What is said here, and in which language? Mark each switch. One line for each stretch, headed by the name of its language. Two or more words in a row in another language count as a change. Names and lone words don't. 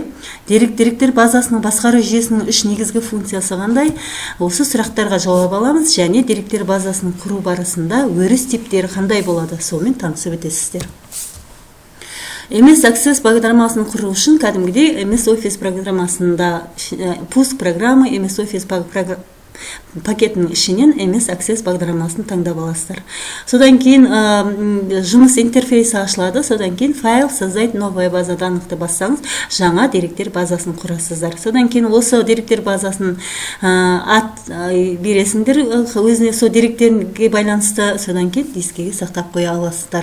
Kazakh: Деректер базасының басқару жүйесінің 3 негізгі функциясы қандай? Осы сұрақтарға жауап аламыз, және деректер базасының құру барысында өріс типтері қандай болады? Сонымен танысып өтесіздер. MS Access бағдарламасын құру үшін кәдімгідей MS Office программасында
Russian: пуск программы,
Kazakh: MS Office пакетінің ішінен MS Access бағдарламасын таңдап аласыздар. Содан кейін жұмыс интерфейсі ашылады. Содан кейін
Russian: файл создать новая база данныхты
Kazakh: бассаңыз, жаңа деректер базасын құрасыздар. Содан кейін осы деректер базасын ат бересіңдер, өзіне сол деректерге байланысты, содан кейін дискіге сақтап қоя аласыздар.